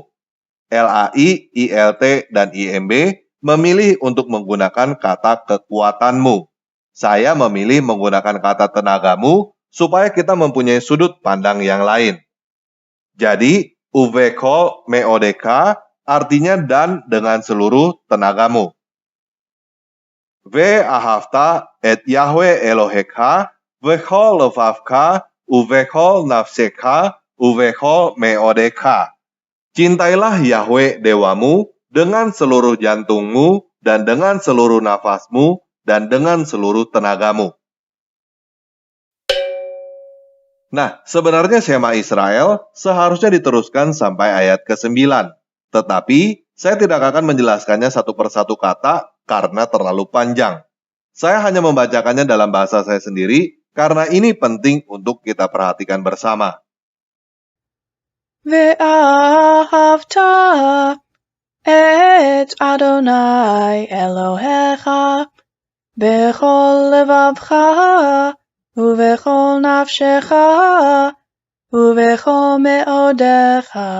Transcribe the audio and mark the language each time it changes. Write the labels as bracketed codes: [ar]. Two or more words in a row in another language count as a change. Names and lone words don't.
[id] LAI, ILT, dan IMB memilih untuk menggunakan kata kekuatanmu. Saya memilih menggunakan kata tenagamu supaya kita mempunyai sudut pandang yang lain. Jadi, [he] ובכל מאודך [id] artinya dan dengan seluruh tenagamu. [he] ואהבת את יהוה אלוהיך בכל לבבך ובכל נפשך ובכל מאודך. [id] Cintailah Yahweh Dewamu dengan seluruh jantungmu dan dengan seluruh nafasmu dan dengan seluruh tenagamu. Nah, sebenarnya Shema Israel seharusnya diteruskan sampai ayat ke-9. Tetapi, saya tidak akan menjelaskannya satu persatu kata karena terlalu panjang. Saya hanya membacakannya dalam bahasa saya sendiri karena ini penting untuk kita perhatikan bersama. [he] ואהבת את אדוני אלוהיך בכל לבבך ובכל נפשך ובכל מאודך.